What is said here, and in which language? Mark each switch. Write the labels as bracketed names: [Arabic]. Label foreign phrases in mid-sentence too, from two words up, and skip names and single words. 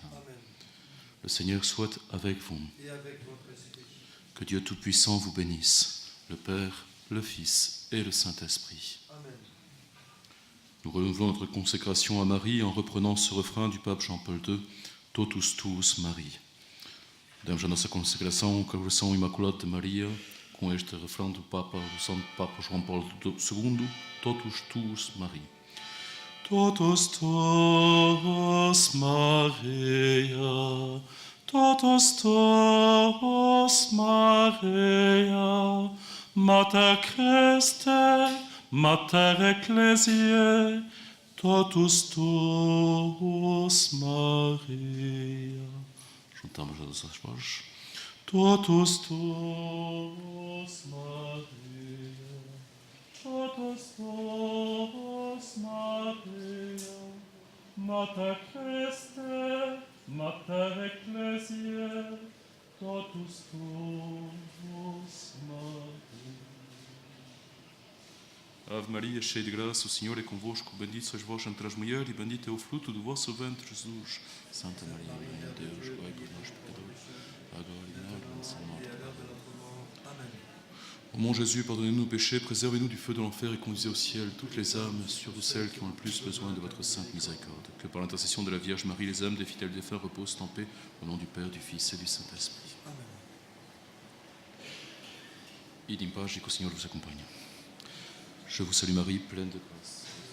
[Latin] Amen. [French] Le Seigneur soit avec vous. Et avec votre esprit. Que Dieu Tout-Puissant vous bénisse, le Père, le Fils et le Saint-Esprit. [Latin] Amen. [French] Nous renouvelons notre consécration à Marie en reprenant ce refrain du pape Jean-Paul II, [Latin] Totus tuus Marie. [Portuguese] Damos a nossa consagração com a versão Imaculada de Maria, com este refrão do Santo Papa João Paulo II, [Latin] Totus tuus Marie. Totus tuus Maria, totus tuus Maria, Mater Christi, Mater Ecclesiae, totus tuus Maria. [Portuguese] Juntamos as nossas vozes. [Latin] Totus tuus Maria, totus tuus Maria, Mater Christi, Mater Ecclesiae, totus tuus Maria. Ave Maria, [Portuguese] cheia de graça, o Senhor é convosco, bendito sois vós entre as mulheres, e bendito é o fruto do vosso ventre, Jesus. Santa Maria, Mãe de Deus, rogai por nós, pecadores, agora e na hora de nossa morte. [Latin] Amen. [French] Ô mon Jésus, pardonnez-nous nos péchés, préservez-nous du feu de l'enfer et conduisez au ciel toutes les âmes, surtout celles qui ont le plus besoin de votre sainte miséricorde. Que par l'intercession de la Vierge Marie, les âmes des fidèles défunts reposent en paix, au nom du Père, du Fils et du Saint-Esprit. [Latin] Amen. Id in pace, [Portuguese] que o Senhor [French] vous accompagne. Je vous salue Marie, pleine de grâce.